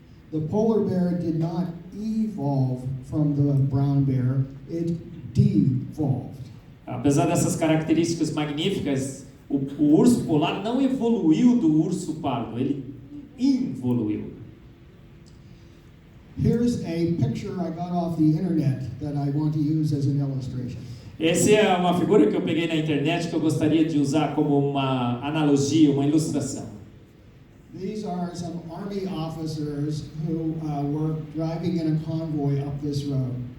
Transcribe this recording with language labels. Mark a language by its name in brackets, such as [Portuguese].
[English] The polar bear did not evolve from the brown bear, it devolved. [Portuguese] Apesar dessas características magníficas, o urso polar não evoluiu do urso pardo, ele involuiu. [English] Here's a picture I got off the internet that I want to use as an illustration. [Portuguese] Essa é uma figura que eu peguei na internet que eu gostaria de usar como uma analogia, uma ilustração. [English] These are some army officers who were driving in a convoy up this road.